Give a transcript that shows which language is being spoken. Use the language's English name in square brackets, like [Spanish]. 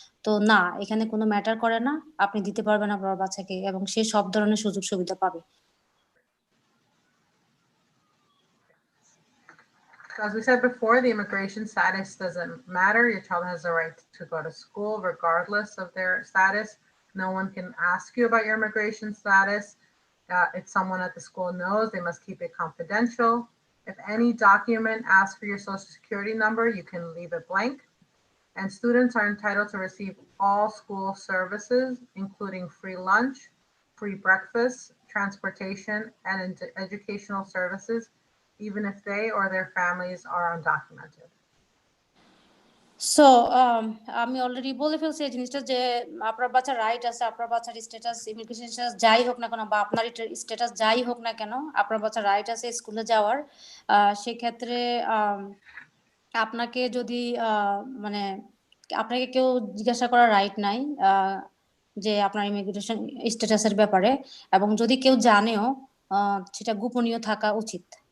[Bangla] তো না, এখানে কোনো ম্যাটার করে না, আপনি দিতে পারবেন আপনার বাচ্চাকে এবং সে সব ধরনের সুযোগ সুবিধা পাবে। [English] So as we said before, the immigration status doesn't matter. Your child has the right to go to school regardless of their status. No one can ask you about your immigration status. If someone at the school knows, they must keep it confidential. If any document asks for your social security number, you can leave it blank. And students are entitled to receive all school services, including free lunch, free breakfast, transportation, and educational services, even if they or their families are undocumented. [Bangla] So আমি already বলে ফেলছি এই জিনিসটা যে আপনার বাচ্চার right আছে, আপনার বাচ্চার স্ট্যাটাস ইমিগ্রেশন স্ট্যাটাস যাই হোক না কেন বা আপনার স্ট্যাটাস যাই হোক না কেন, আপনার বাচ্চার রাইট আছে স্কুলে যাওয়ার। সেক্ষেত্রে আপনাকে যদি মানে আপনাকে কেউ জিজ্ঞাসা করার রাইট নাই যে আপনার ইমিগ্রেশন স্ট্যাটাসের ব্যাপারে, এবং যদি কেউ জানেও সেটা গোপনীয় থাকা উচিত।